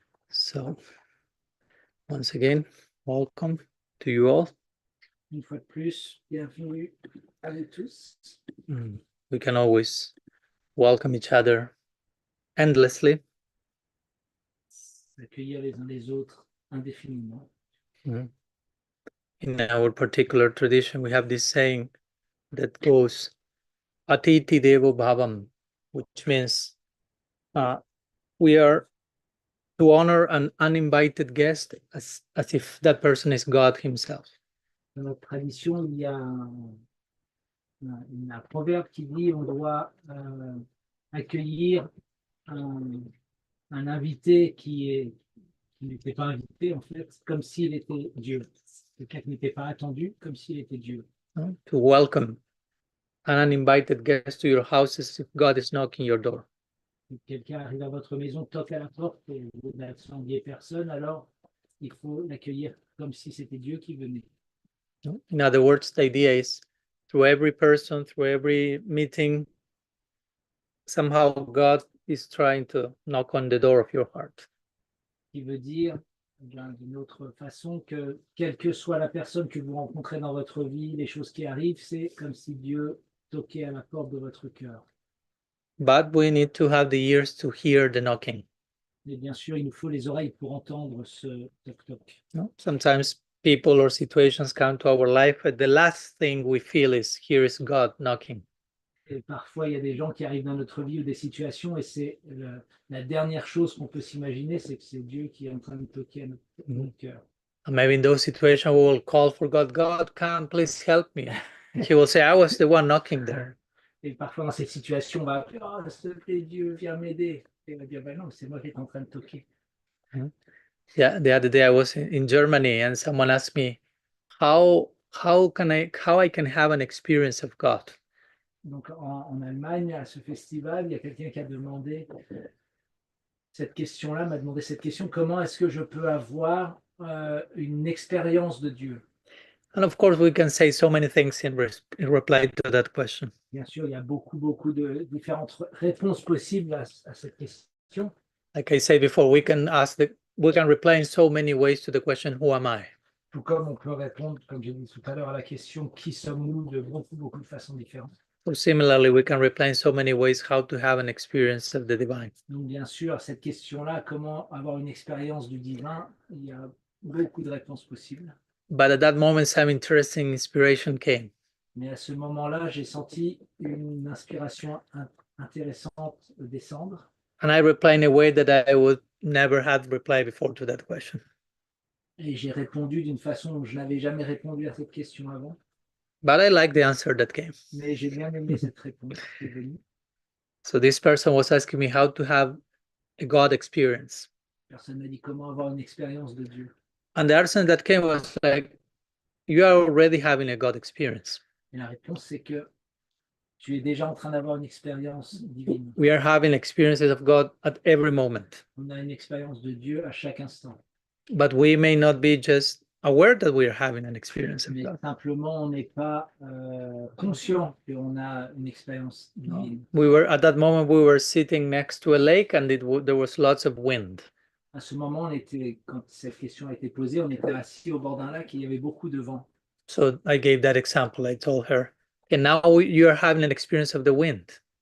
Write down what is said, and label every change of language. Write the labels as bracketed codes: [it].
[en] So, once again, welcome to you all. [fr] Une fois de plus, bienvenue à vous tous. [en] We can always welcome each other endlessly. [fr] Accueillir les uns les autres indéfiniment. [en] In our particular tradition, we have this saying that goes [sa] Atiti Devo Bhavam, [en] which means we are to honor an uninvited guest as if that person is God himself. [fr] Dans notre tradition, il y a un proverbe qui dit on doit accueillir un invité qui n'était pas invité, en fait, comme s'il était Dieu. Quelqu'un qui n'était pas attendu, comme s'il était Dieu. [en] To welcome an uninvited guest to your house as if God is knocking your door. [fr] Si quelqu'un arrive à votre maison, toque à la porte et vous n'attendiez personne, alors il faut l'accueillir comme si c'était Dieu qui venait. [en] In other words, the idea is through every person, through every meeting, somehow God is trying to knock on the door of your heart. [fr] Qui veut dire, d'une autre façon, que quelle que soit la personne que vous rencontrez dans votre vie, les choses qui arrivent, c'est comme si Dieu toquait à la porte de votre cœur. [en] But we need to have the ears to hear the knocking. [fr] Mais bien sûr, il nous faut les oreilles pour entendre ce toc-toc. [en] Sometimes people or situations come to our life, but the last thing we feel is, here is God knocking. [fr] Et parfois, il y a des gens qui arrivent dans notre vie ou des situations, et c'est la dernière chose qu'on peut s'imaginer, c'est que c'est Dieu qui est en train de toquer à notre cœur. [en] And maybe in those situations, we will call for God. God, come, please help me. He will say, I was the one knocking there. [fr] Et parfois, dans cette situation, on va appeler, oh, s'il te plaît, Dieu, viens m'aider. Et on va dire, ben non, c'est moi qui est en train de toquer. [en] Yeah, the other day I was in Germany and someone asked me, how I can have an experience of God. [fr] Donc en Allemagne, à ce festival, il y a quelqu'un qui a demandé cette question-là, m'a demandé cette question, comment est-ce que je peux avoir une expérience de Dieu? [en] And of course, we can say so many things in reply to that question. [fr] Bien sûr, il y a beaucoup de différentes réponses possibles à cette question. [en] Like I said before, we can reply in so many ways to the question, who am I? [fr] Tout comme on peut répondre, comme j'ai dit tout à l'heure, à la question qui sommes-nous de beaucoup de façons différentes. [en] So similarly, we can reply in so many ways how to have an experience of the divine. [fr] Donc bien sûr, à cette question-là, comment avoir une expérience du divin, il y a beaucoup de réponses possibles. [en] But at that moment, some interesting inspiration came. [fr] Mais à ce moment-là, j'ai senti une inspiration intéressante descendre. [en] And I replied in a way that I would never have replied before to that question. [fr] Et j'ai répondu d'une façon dont je n'avais jamais répondu à cette question avant. [en] But I like the answer that came. [fr] Mais j'ai bien aimé cette réponse qui est venue. [en] So this person was asking me how to have a God experience. [fr] Personne m'a dit comment avoir une expérience de Dieu. [en] And the answer that came was like, you are already having a God experience. [fr] Et la réponse, c'est que tu es déjà en train d'avoir une expérience divine. [en] We are having experiences of God at every moment. [fr] On a une expérience de Dieu à chaque instant. [en] But we may not be just aware that we are having an experience of [fr] Mais [en] God. [fr] simplement, on n'est pas conscient qu'on a une expérience divine. [en] At that moment, we were sitting next to a lake and there was lots of wind. [fr] À ce moment, quand cette question a été posée, on était assis au bord d'un lac et il y avait beaucoup de vent. [en] So I gave that example. I told her, and now you are having an experience of the wind.